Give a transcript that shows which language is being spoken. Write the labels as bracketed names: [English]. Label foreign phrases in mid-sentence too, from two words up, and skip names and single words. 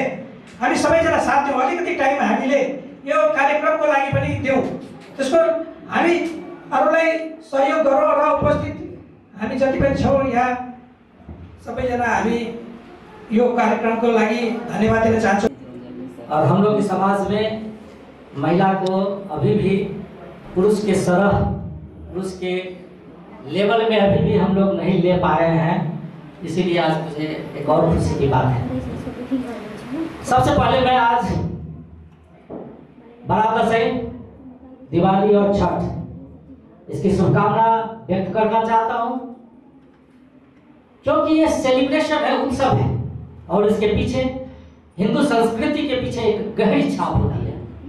[Nepali] हामी सबैजना साथ दिउँ, अलिकति टाइम हामीले यो कार्यक्रमको लागि पनि दिउँ। त्यसको हामी अरूलाई सहयोग गरौँ र उपस्थित हामी जति पनि छौँ यहाँ सबैजना हामी यो कार्यक्रमको लागि धन्यवाद दिन चाहन्छौँ। [Hindi] और हम लोग के समाज में महिला को अभी भी पुरुष के सरह, पुरुष के लेवल में अभी भी हम लोग नहीं ले पाए हैं। इसीलिए आज मुझे एक और खुशी की बात है। सबसे पहले मैं आज बरादशई, दिवाली और छठ इसकी शुभकामना व्यक्त करना चाहता हूं, क्योंकि ये सेलिब्रेशन है, उत्सव है और इसके पीछे हिंदू संस्कृति के पीछे एक गहरी छाप होती है।